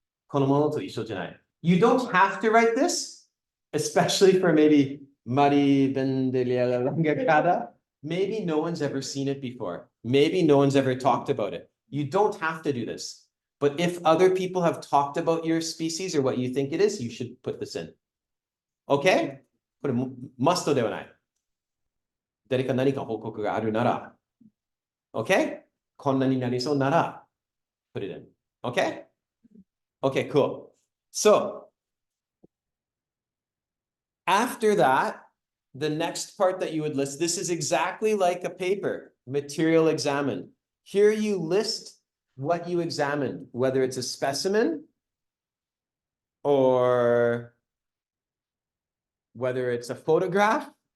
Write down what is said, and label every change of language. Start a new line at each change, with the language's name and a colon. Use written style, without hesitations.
Japanese: Kono mono to issho janai.
English: You don't have to write this, especially for maybe Mari Bendiella longicada. Maybe no one's ever seen it before. Maybe no one's ever talked about it. You don't have to do this. But if other people have talked about your species or what you think it is, you should put this in. Okay?
Japanese: これマストではない。誰か何か報告があるなら。
English: Okay?
Japanese: こんなになりそうなら
English: put it in. Okay? Okay, cool. So, after that, the next part that you would list, this is exactly like a paper, material examined. Here you list what you examined, whether it's a specimen or whether it's a photograph.